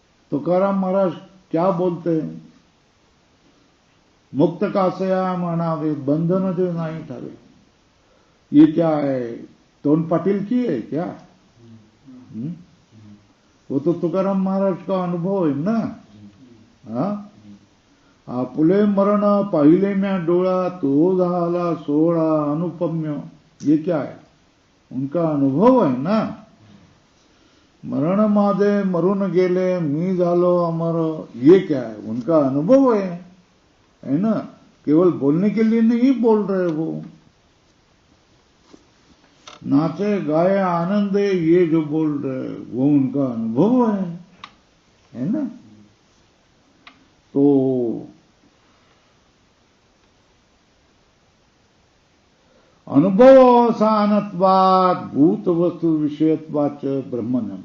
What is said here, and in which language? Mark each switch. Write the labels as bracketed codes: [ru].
[hi] तुकाराम महाराज क्या बोलते हैं? [mr] मुक्त कासया म्हणावे बंधन जो नहीं ठावे। [hi] ये क्या है? टोन पाटिल की है क्या? वो तो तुकाराम महाराज का अनुभव है ना। [mr] हाँ, आपुले मरण पाहिले म्या डोळा तो झाला सोळा अनुपम्य। [hi] ये क्या है? उनका अनुभव है ना। [mr] मरण माझे मरून गेले मी झालो अमर। [hi] ये क्या है? उनका अनुभव है ना। केवल बोलने के लिए नहीं बोल रहे वो। [mr] नाचे गाए आनंदे [hi] ये जो बोल रहे वो उनका अनुभव है ना। [sa] तो अनुभवावसानत्वात् भूत वस्तु विषयत्वाच ब्रह्मज्ञान।